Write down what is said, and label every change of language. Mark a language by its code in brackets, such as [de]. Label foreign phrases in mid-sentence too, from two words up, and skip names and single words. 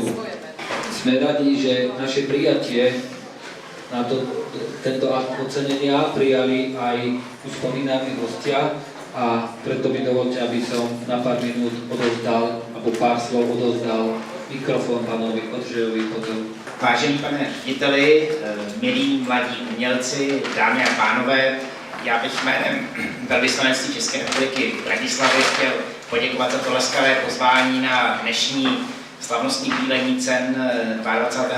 [sk] Sme radi, že naše prijatie na tento akt ocenenia prijali aj uspomínaní hostia a preto mi dovolte, aby som na pár minút odovzdal, alebo pár slov odovzdal mikrofon pánovi Ondřejovi Potelovi. [cs] Vážený pane řediteli, milí mladí umělci, dámy a pánové, já bych jménem velvyslanectví České republiky v Bratislavě chtěl poděkovat za to laskavé pozvání na dnešní slavnostní udílení cen 22.